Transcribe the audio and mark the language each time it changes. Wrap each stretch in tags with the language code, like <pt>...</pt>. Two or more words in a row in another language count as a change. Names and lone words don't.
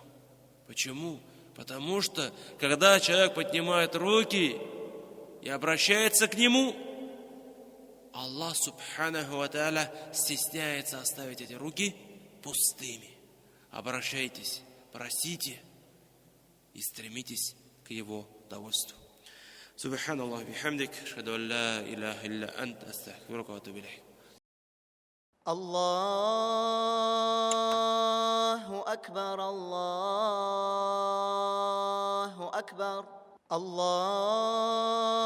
<ru>Почему? Потому что, когда человек поднимает руки и обращается к Нему,</ru> <ar>الله سبحانه وتعالى</ar> <ru>стесняется оставить эти руки пустыми. Обращайтесь, просите и стремитесь к Его довольству.</ru> <ar>سبحان الله بحمدك أشهد أن لا إله إلا أنت أستغفرك وأتوب إليك. الله أكبر الله أكبر الله</ar>